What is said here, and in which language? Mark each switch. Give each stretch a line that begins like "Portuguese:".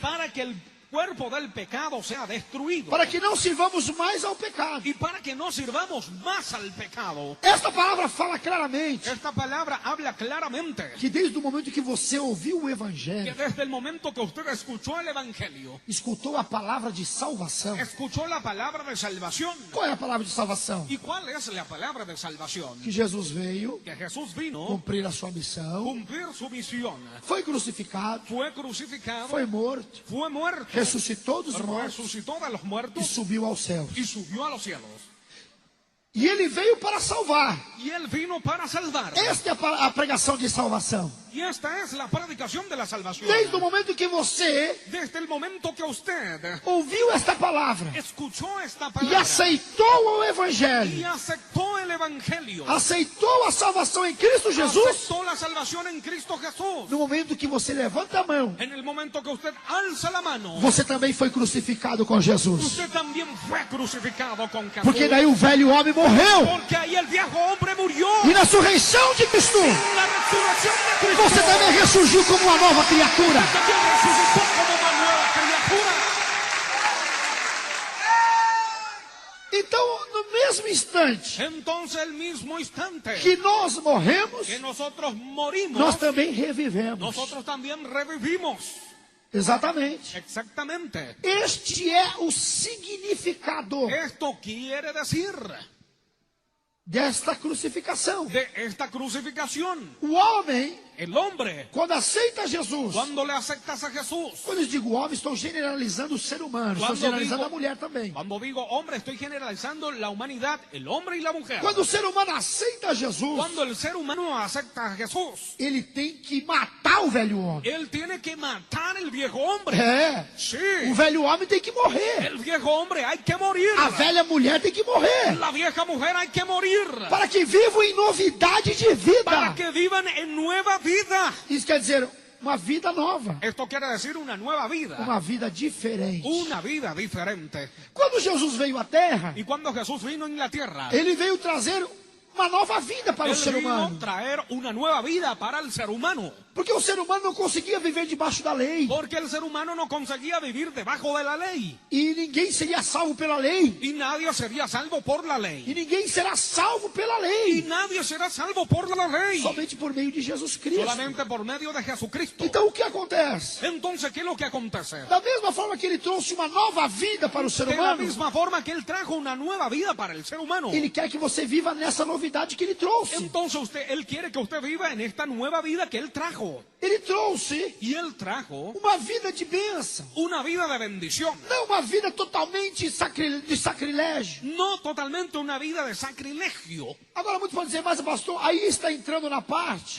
Spanish: para que cuerpo del pecado sea destruido.
Portuguese: para que não sirvamos mais ao pecado.
Spanish: Y para que no sirvamos más al pecado.
Portuguese: Esta palavra fala claramente
Spanish: Esta palabra habla claramente
Portuguese: que desde o momento que você ouviu o
Spanish: que
Portuguese: Evangelho,
Spanish: desde el momento que usted escuchó el Evangelio,
Portuguese: escutou a palavra de salvação.
Spanish: escuchó la palabra de salvación.
Portuguese: Qual é a palavra de salvação?
Spanish: ¿Y cuál es la palabra de salvación?
Portuguese: Que Jesus veio
Spanish: Que Jesús vino
Portuguese: cumprir a sua missão,
Spanish: cumplir su misión.
Portuguese: foi crucificado,
Spanish: Fue crucificado,
Portuguese: foi morto,
Spanish: fue muerto,
Portuguese: ressuscitou dos mortos
Spanish: resucitó de los
Portuguese: e
Spanish: muertos
Portuguese: subiu aos céus.
Spanish: y subió a los cielos.
Portuguese: E ele veio para salvar.
Spanish: Y él vino para salvar.
Portuguese: Esta é a pregação de salvação.
Spanish: Y esta es la predicación de la salvación.
Portuguese: Desde o momento que você
Spanish: Desde el momento que usted
Portuguese: ouviu esta palavra
Spanish: escuchó esta
Portuguese: e
Spanish: palabra
Portuguese: aceitou o
Spanish: y
Portuguese: Evangelho,
Spanish: aceptó el Evangelio,
Portuguese: aceitou a salvação em Cristo Jesus,
Spanish: aceptó la salvación en Cristo Jesús,
Portuguese: no momento que você levanta a mão,
Spanish: en el momento que usted alza la mano,
Portuguese: você também foi crucificado com Jesus.
Spanish: usted también fue crucificado con Jesús.
Portuguese: Porque daí o velho homem morreu.
Spanish: Porque ahí el viejo hombre murió.
Portuguese: E na ressurreição de Cristo,
Spanish: La resurrección de Cristo
Portuguese: você também ressurgiu como uma nova criatura.
Spanish: también resucitó como una nueva criatura.
Portuguese: Então, no mesmo instante
Spanish: Entonces el mismo instante
Portuguese: que nós morremos,
Spanish: que nosotros morimos,
Portuguese: nós também revivemos.
Spanish: nosotros también revivimos.
Portuguese: Exatamente.
Spanish: Exactamente.
Portuguese: Este é o significado
Spanish: Esto quiere decir
Portuguese: desta crucificação.
Spanish: de esta crucificación.
Portuguese: O homem,
Spanish: El hombre,
Portuguese: quando aceita Jesus,
Spanish: cuando le aceptas a Jesús,
Portuguese: quando eu digo homem, estou generalizando o ser humano, estou Quando generalizando digo- a mulher também.
Spanish: cuando digo hombre, estoy generalizando la humanidad, el hombre y la mujer.
Portuguese: Quando o ser humano aceita Jesus,
Spanish: Cuando el ser humano acepta a Jesús,
Portuguese: ele tem que matar o velho homem.
Spanish: él tiene que matar el viejo hombre.
Portuguese: É,
Spanish: Sí,
Portuguese: o velho homem tem que morrer.
Spanish: el viejo hombre hay que morir.
Portuguese: A velha mulher tem que morrer.
Spanish: La vieja mujer hay que morir.
Portuguese: Para que vivam em novidade de vida.
Spanish: Para que vivan en nueva vida.
Portuguese: Isso quer dizer uma vida nova.
Spanish: Esto quiere decir una nueva vida.
Portuguese: Uma vida diferente.
Spanish: Una vida diferente.
Portuguese: Quando Jesus veio à Terra,
Spanish: Y cuando Jesús vino en la tierra,
Portuguese: ele veio trazer uma nova vida para o
Spanish: él
Portuguese: ser
Spanish: vino a
Portuguese: humano.
Spanish: traer una nueva vida para el ser humano.
Portuguese: Porque o ser humano não conseguia viver debaixo da lei.
Spanish: Porque el ser humano no conseguía vivir debajo de la ley.
Portuguese: E ninguém seria salvo pela lei.
Spanish: Y nadie sería salvo por la
Portuguese: E
Spanish: ley.
Portuguese: ninguém será salvo pela
Spanish: Y
Portuguese: lei.
Spanish: nadie será salvo por la ley.
Portuguese: Somente por meio de Jesus Cristo.
Spanish: Solamente por medio de Jesucristo.
Portuguese: Então o que acontece?
Spanish: Entonces, ¿qué es lo que acontece?
Portuguese: Da mesma forma que ele trouxe uma nova vida para o ser
Spanish: De la
Portuguese: humano,
Spanish: misma forma que Él trajo una nueva vida para el ser humano.
Portuguese: ele quer que você viva nessa novidade que ele trouxe.
Spanish: Entonces Él quiere que usted viva en esta nueva vida que Él trajo.
Portuguese: Ele trouxe
Spanish: Y Él trajo
Portuguese: uma vida de bênção.
Spanish: una vida de bendición.
Portuguese: Não uma vida totalmente de sacrilégio.
Spanish: No totalmente una vida de sacrilegio.
Portuguese: Agora muitos podem dizer, mas pastor, aí está entrando na parte.